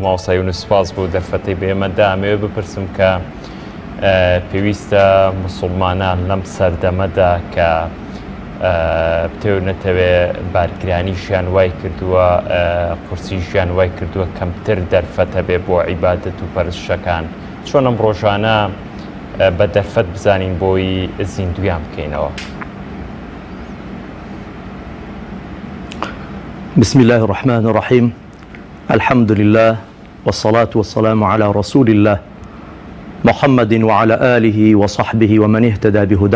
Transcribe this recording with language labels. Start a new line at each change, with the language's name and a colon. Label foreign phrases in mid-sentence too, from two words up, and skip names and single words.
Central Kurdish: مامۆستا یونس سپاس بۆ دەرفەتەی بێمەدا ئەمەوێ بپرسم کە پێویستە موسڵمانان لەم سەردەمەدا کە بتێونەتەوێ بارگرانیشیان وای کردووە قورسیشیان وای کردووە کەمتر دەرفەتە بێ بۆ عیبادەت و پەرستشەکان چۆن ئەم ڕۆژانە بە دەرفەت بزانین بۆی زیندویان بکەینەوە.
Arabic: بسم الله الرحمن الرحيم الحمد لله والصلاة والسلام على رسول الله محمد وعلى آله وصحبه ومن اهتدى بهداه.